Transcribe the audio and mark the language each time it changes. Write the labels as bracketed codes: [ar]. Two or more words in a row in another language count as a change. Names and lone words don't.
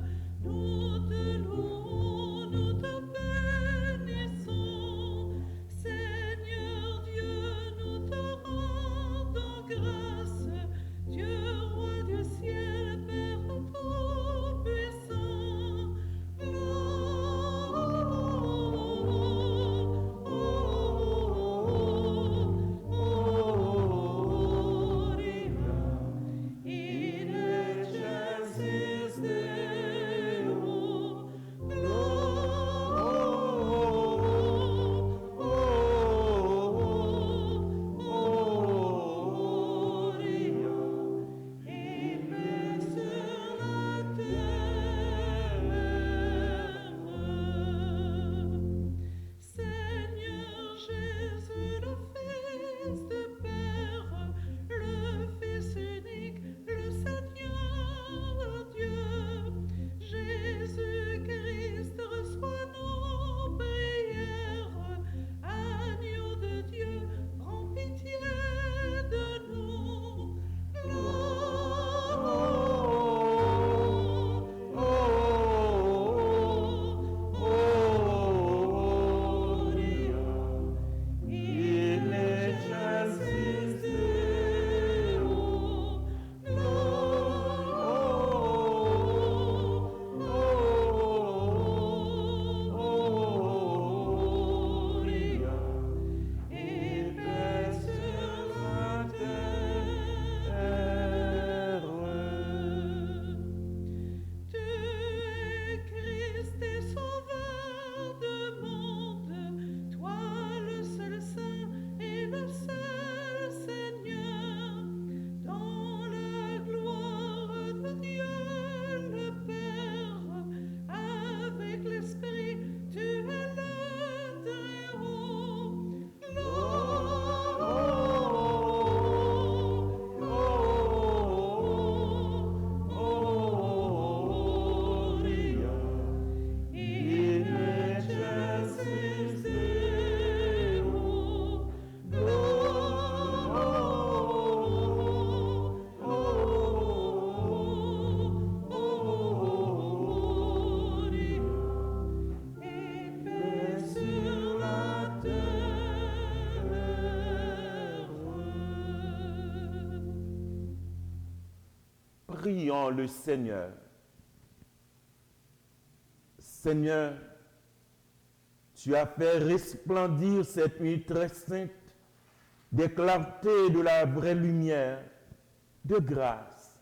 [fr] Nous te louons, nous te bénissons. Seigneur Dieu, nous te rendons grâce. Dieu, roi du ciel, Père tout-puissant. [la] In excelsis Deo, Gloria, [fr] et paix sur la terre. Seigneur Jésus, le Fils du Père, le Fils unique, le Seigneur Dieu, Jésus-Christ, reçois nos prières. Agneau de Dieu, prends pitié de nous. [la] Gloria, in excelsis Deo, Gloria, [fr] et paix sur la terre. Tu es Christ et Sauveur du monde, toi le seul Saint et le seul Seigneur, dans la gloire de Dieu le Père, avec l'Esprit, tu es le Très-Haut. [la] Gloria, in excelsis Deo, Gloria, [fr] et paix sur la terre. Prions le Seigneur. Seigneur, tu as fait resplendir cette nuit très sainte des clartés de la vraie lumière, de grâce.